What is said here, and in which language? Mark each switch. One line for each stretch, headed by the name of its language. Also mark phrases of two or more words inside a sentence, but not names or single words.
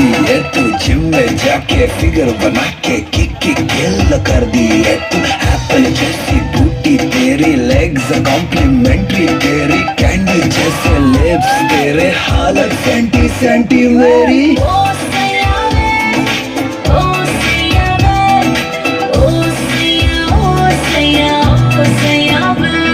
Hindi: है तू, जिम में जाके फिगर बना के किक किल कर दी है तू। एप्पल जैसी बूटी तेरी,
English: legs complimentary
Hindi: तेरी, कैंडी जैसे लिप्स तेरे, हालत सेंटी सेंटी मेरी। ओ सैया वे, ओ सैया वे, ओ सैया, ओ सैया, ओ सैया वे।